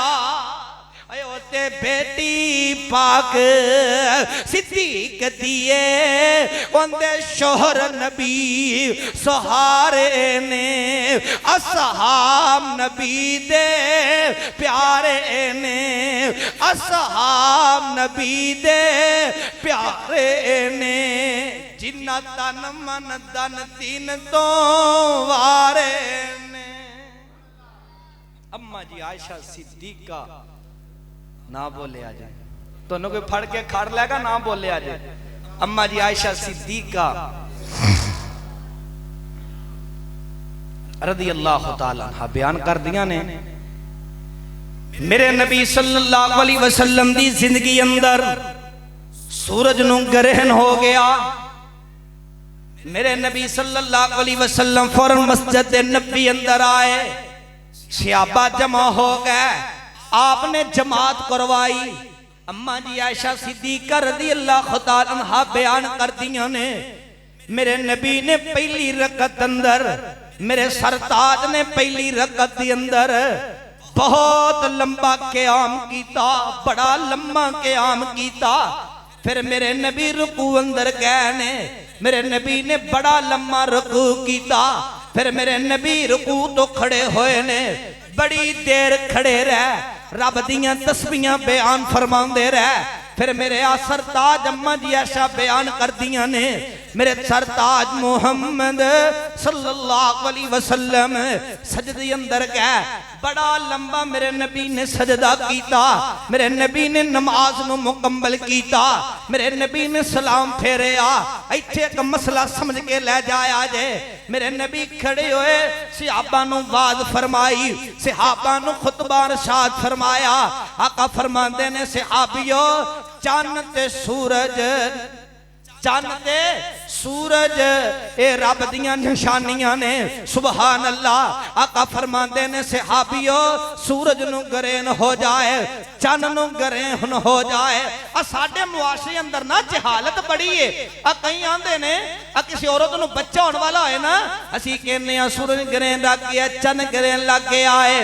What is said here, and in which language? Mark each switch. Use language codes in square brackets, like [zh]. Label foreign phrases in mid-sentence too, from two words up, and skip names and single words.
[pa] اوتے بیٹی پاک صدیق دیے، اندے شوہر نبی سہارے نے، اصحاب نبی دے پیارے نے، اصحاب نبی دے پیارے نے. جنہاں تن من دھن تین تو وارے نے. اماں جی عائشہ صدیقہ نا بولے آ جائے تو کوئی پھڑ کے کھڑ لے گا, نا بولے آ جائے. اماں جی عائشہ صدیقہ [ar] رضي الله تعالى عنها [pa] بیان کر دیا نے میرے نبی [ar] صلى الله عليه وسلم [pa] دی زندگی اندر سورج نوں گرہن ہو گیا. میرے نبی [ar] صلى الله عليه وسلم [pa] فورن مسجد نبی اندر آئے، صحابہ جمع ہو گئے، آپنے جماعت کروائی. اماں جی عائشہ صدیقہ [ar] رضي الله تعالى عنها [pa] بیان کر دیا نے میرے نبی نے پہلی رکعت اندر میرے سرتاج نے پہلی رکعت دے اندر بہت لمبا قیام کیتا، بڑا لمبا قیام کیتا. پھر میرے نبی رکوع اندر گئے نے، میرے نبی نے بڑا لمبا رکوع کیتا. پھر میرے نبی رکوع تو کھڑے ہوئے نے، بڑی دیر کھڑے رہ، رب دیاں تسبیحاں بیان فرماندے رہ. پھر میرے سرتاج اماں جی ایسا بیان کر دیاں نے، میرے سرتاج محمد [ar] صلی اللہ علیہ وسلم [pa] سجدے اندر گئے، بڑا لمبا میرے نبی نے سجدہ کیتا. میرے نبی نے نماز نو مکمل کیتا، میرے نبی نے سلام پھیریا. ایتھے ایک مسئلہ سمجھ کے لے جایا جے. میرے نبی کھڑے ہوئے، صحابہ نو واز فرمائی، صحابہ نو خطبہ ارشاد فرمایا. آقا فرماندے نے صحابیو چاند تے سورج، چاند تے سورج اے رب دیاں نشانیاں نے. [ar] سبحان اللہ. [pa] آقا فرماندے نے صحابیو سورج نو گرین ہو جائے، چاند نو گرین ہو جائے. ساڈے معاشرے اندر نا جہالت بڑی ہے. کئی آندے نے کسی عورت نو بچہ ہونے والا ہے نا، اسی کہنے ہیں سورج گرین لگ گیا، چاند گرین لگ گیا ہے.